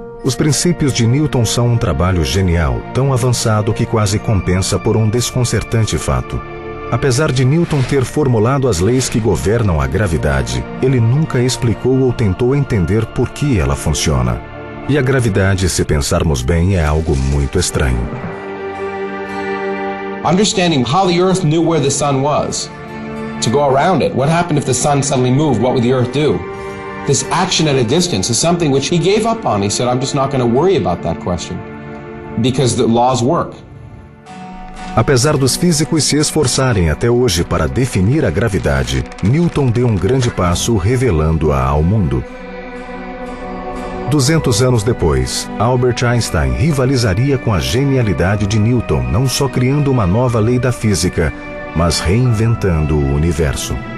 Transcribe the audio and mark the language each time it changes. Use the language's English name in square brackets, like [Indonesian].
[Portuguese] Os princípios de Newton são um trabalho genial, tão avançado que quase compensa por um desconcertante fato. Apesar de Newton ter formulado as leis que governam a gravidade, ele nunca explicou ou tentou entender por que ela funciona. E a gravidade, se pensarmos bem, é algo muito estranho. [English] Understanding how the Earth knew where the Sun was, to go around it, what happened if the Sun suddenly moved, what would the Earth do? This action at a distance is something which he gave up on. He said, I'm just not going to worry about that question, because the laws work. [Portuguese] Apesar dos físicos se esforçarem até hoje para definir a gravidade, Newton deu um grande passo revelando-a ao mundo. 200 anos depois, Albert Einstein rivalizaria com a genialidade de Newton, não só criando uma nova lei da física, mas reinventando o universo.